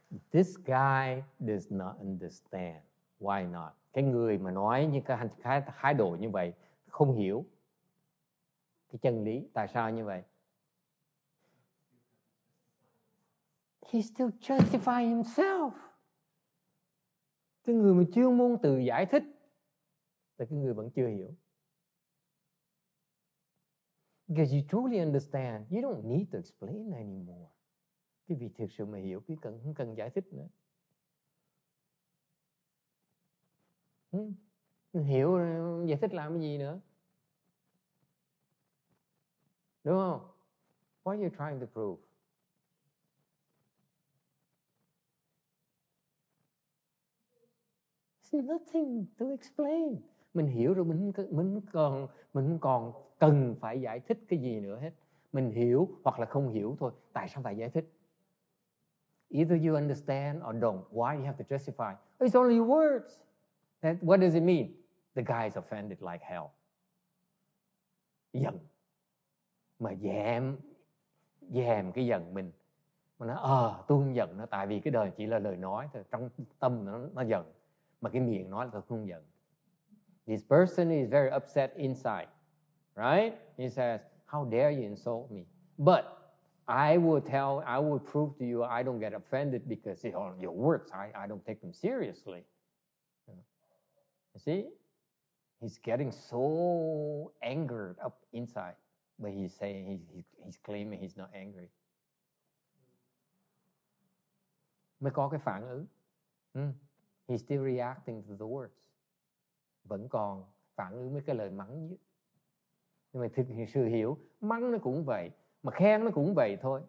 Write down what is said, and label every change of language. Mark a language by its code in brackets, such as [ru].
[en] This guy does not understand. Why not? [vi] Cái người mà nói những cái thái độ như vậy không hiểu cái chân lý. Tại sao như vậy? [en] He still justify himself. [vi] Cái người mà chuyên môn từ giải thích là cái người vẫn chưa hiểu. [en] Because you truly understand, you don't need to explain anymore. [vi] Quý vị thực sự mà hiểu, không cần giải thích nữa. Hiểu giải thích làm cái gì nữa? Đúng không? [en] What are you trying to prove? There's nothing to explain. [vi] Mình hiểu rồi, mình không còn cần phải giải thích cái gì nữa hết. Mình hiểu hoặc là không hiểu thôi. Tại sao phải giải thích? [en] Either you understand or don't. Why you have to justify? It's only words. What does it mean? The guy is offended like hell. [vi] Giận. Mà dèm cái giận mình. Mà nói tôi không giận nó, tại vì cái đời chỉ là lời nói thôi, trong tâm nó giận, mà cái miệng nói là tôi không giận. [en] This person is very upset inside, right? He says, how dare you insult me? But I will prove to you I don't get offended because your words, I don't take them seriously. You see? He's getting so angered up inside, but he's saying, he's claiming he's not angry. [vi] Mới có cái phản ứng. [en] He's still reacting to the words. [vi] Vẫn còn phản ứng với cái lời mắng. Nhưng mà thực sự hiểu, mắng nó cũng vậy, mà khen nó cũng vậy thôi.